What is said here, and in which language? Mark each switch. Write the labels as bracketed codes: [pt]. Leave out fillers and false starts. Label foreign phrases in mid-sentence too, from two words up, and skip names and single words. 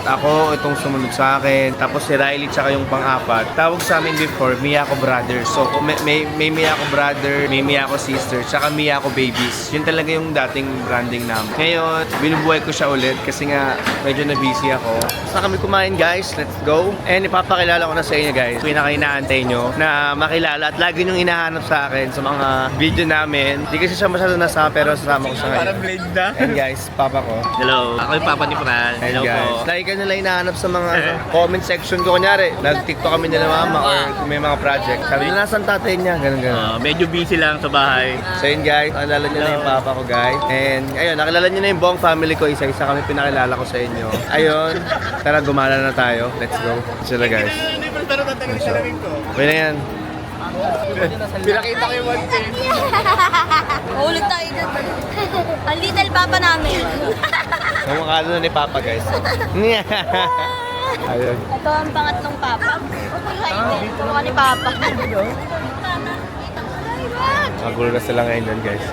[tl] Ako, itong sumunod sa akin. Tapos si Riley, tsaka yung pang-apat. Tawag sa amin before, Miyako Brothers. So, may Miyako Brother, may Miyako Sister, tsaka Miyako Babies. Yun talaga yung dating branding namin. Ngayon, binubuhay ko siya ulit kasi nga medyo na-busy ako. Basta kami kumain guys, [en] let's go. [tl] And ipapakilala ko na sa inyo guys, pinaka-inaantay nyo na makilala at lagi nyong hinahanap sa akin sa mga video namin. Di kasi siya masyado nasama pero sasama ko siya ngayon. Parang blade na. And guys, papa ko. Hello. Ako yung papa ni Fran. And Hello guys, po. lagi ka nila hinahanap sa mga comment section ko. Kunyari, nag-tiktok kami nila mama or may mga project. Sabi nila, nasan tatay niya? Ganun, ganun. Medyo busy lang sa bahay. So yun guys, nakilala nyo na yung papa ko guys. And ayun, nakilala nyo na yung buong family ko. Isa-isa kami pinakilala ko sa inyo. Ayun, tara gumala na tayo. [en] Let's go. [tl] Sila guys. Pero tatanggalin talamin ko. Okay na yan. Pinakita ko yung [en] one thing. [tl] Ulit tayo dyan. Ang little papa namin. Kumakalo na ni papa guys. Ayun. Ito ang pangatlong papa. Ito ka ni papa. Magulo na sila ngayon dyan guys.